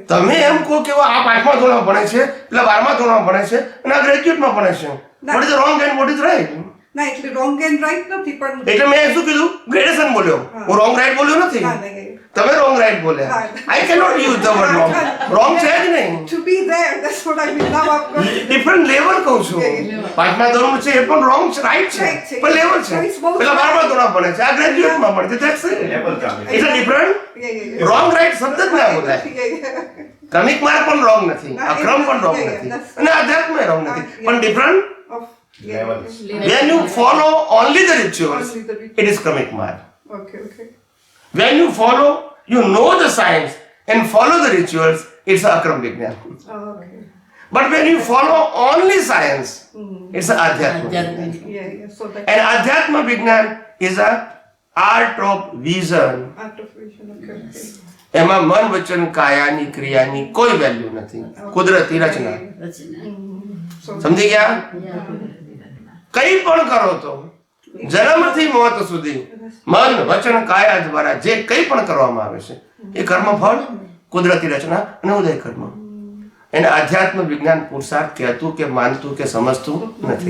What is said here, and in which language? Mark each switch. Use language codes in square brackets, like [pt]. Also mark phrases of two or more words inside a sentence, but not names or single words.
[gu] તમે એમ કહો કે આ 5મા ધોરણમાં ભણે છે પેલા 12મા ધોરણમાં ભણે છે અને આ ગ્રેજ્યુએટમાં ભણે છે [en] what is wrong and what is right [gu] ના એટલે [en] wrong and right [gu] નથી પણ એટલે મેં શું કીધું ગ્રેડેશન બોલ્યો હું [en] wrong right [gu] બોલ્યો નથી ના, નહીં. [en] તમે wrong right બોલ્યા I can not use the word wrong wrong [gu] છે જ નહીં [en] to be there that's what I mean now I've got [gu] ડિફરન્ટ લેવલ કહું છું 5મા ધોરણ છે એ પણ રોંગ છે રાઈટ છે Right છે. પણ લેવલ છે [en] So it's both [gu] પેલા 12મા ધોરણ ભણે છે આ ગ્રેજ્યુએટમાં ભણે છે [en] that's it [gu] લેવલ ચાલે [en] it's a different yeah. [gu] રોંગ રાઈટ શબ્દ જ ના બોલાય [en] Yeah. [gu] ક્રમિક માર્ગ પણ રોંગ નથી ના, આ ક્રમ પણ રોંગ [en] yeah, [gu] નથી [en] that's- [gu] અને આધ્યાત્મ રોંગ નથી [en] yeah. [gu] પણ ડિફરન્ટ [en] Levels. when you follow only the rituals Only the rituals. it is [gu] ક્રમિક માર્ગ [en] Okay. when you follow you know the science and follow the rituals it's a [gu] અક્રમ વિજ્ઞાન [en] Okay. but when you follow only science it's a [gu] આધ્યાત્મ વિજ્ઞાન. [en] Yeah. So that and [gu] આધ્યાત્મ વિજ્ઞાન [en] is a art of vision art of vision. Okay. [gu] એમાં મન વચન કાયાની ક્રિયાની કોઈ વેલ્યુ નથી કુદરતી રચના રચના સમજી ગયા કઈ પણ કરો તો જન્મથી મોત સુધી મન વચન કાયા દ્વારા જે કંઈ પણ કરવામાં આવે છે એ કર્મફળ કુદરતી રચના અને ઉદય કર્મ એને આધ્યાત્મ વિજ્ઞાન પુરુષાર્થ કહેતું કે માનતું કે સમજતું નથી